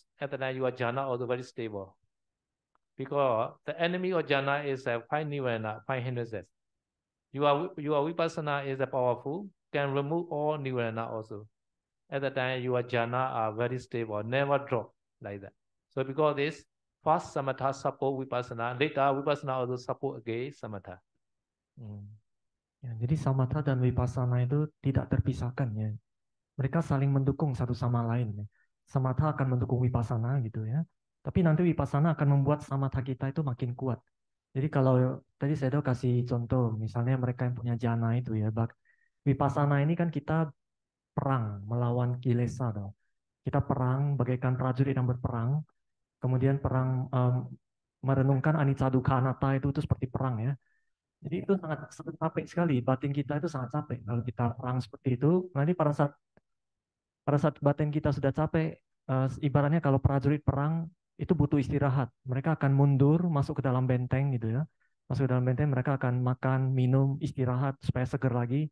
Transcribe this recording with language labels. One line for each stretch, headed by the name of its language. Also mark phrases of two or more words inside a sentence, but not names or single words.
English: At the time your jhana also very stable. Because the enemy of jhana is 5 nirvana, 5 hindrances. Your vipassana is powerful, can remove all nirvana also. At the time your jhana are very stable, never drop like that. So because this, first samatha support vipassana, later vipassana also support again samatha.
Indonesian: Ya, jadi samatha dan vipassana itu tidak terpisahkan ya. Mereka saling mendukung satu sama lain. Ya. Samatha akan mendukung vipassana gitu ya. Tapi nanti vipassana akan membuat samatha kita itu makin kuat. Jadi kalau tadi saya kasih contoh, misalnya mereka yang punya jana itu ya, Vipassana ini kan kita perang melawan kilesa dong. Kita perang bagaikan prajurit yang berperang, kemudian perang merenungkan
Pali: anicca dukkha anatta
Indonesian: itu seperti perang ya. Jadi itu sangat capek sekali, batin kita itu sangat capek kalau kita perang seperti itu. Nanti pada saat batin kita sudah capek, ibaratnya kalau prajurit perang itu butuh istirahat. Mereka akan mundur, masuk ke dalam benteng gitu ya. Masuk ke dalam benteng, mereka akan makan, minum, istirahat supaya seger lagi.